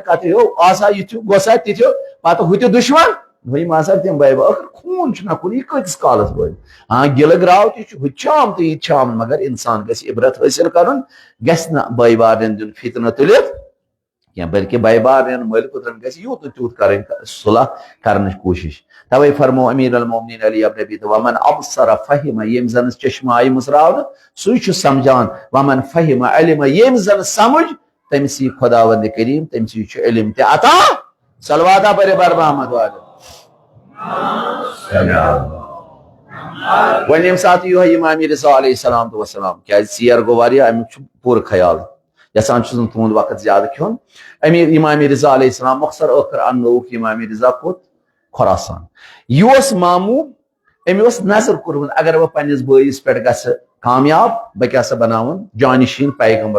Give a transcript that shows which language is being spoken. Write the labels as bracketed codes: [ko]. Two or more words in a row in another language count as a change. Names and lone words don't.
[ks] کتھٕے ہو آسا یِتھیو گوٚسا تِتھیو پتہٕ ہُہ تہِ دُشمن وۄنۍ آسان تِم بٲے ٲخر خوٗن چھُنہ کُن یہِ کۭتِس کالس روزِ ہاں گِلہٕ گراو تہِ چھُ ہُہ تہِ چھُ آمتٕے یہِ تہِ چھُ آمُت مگر انسان گژھِ عبرت حٲصِل کرُن گژھِ نہٕ بٲے بارنٮ۪ن دیُن فتنہٕ تُلِتھ کینٛہہ بلکہِ بٲے بارنٮ۪ن مٲلۍ پُترن گژھِ یوٗت و تیوٗت کرٕنۍ صلح کرنٕچ کوٗشش توے فرمو امیر المومنین علی ابن ابی [ar] ومن ابصر فہم [ks] ییٚمۍ زن چشمہٕ آیہِ مٕژراونہٕ سُے چھُ سمجھان [ar] ومن فہم علم [ks] ییٚمۍ زن سمجھ تٔمِس یی خۄداوندِ کریٖم تٔمِسٕے چھُ علم تہِ عطا صلواتہ پٔرِو بر محمد والہِ وۄنۍ ییٚمہِ ساتہٕ یِہوے امام رضا [ar] علیہ السلام وسلام [ks] کیازِ ژیر گوٚو واریاہ امیُک چھُ پوٗرٕ خیال یژھان چھُس نہٕ تُہُنٛد وقت زیادٕ کھیوٚن امام رضا علیہ السلام مۄخصر ٲخر اننووُکھ امام رضا کوٚت خۄراسان یہِ اوس ماموٗ أمۍ اوس نظر کوٚرمُت اگر بہٕ پننِس بٲیِس پٮ۪ٹھ گژھٕ کامیاب بہٕ کیٛاہ سا بناوُن جانشیٖن پیغمبر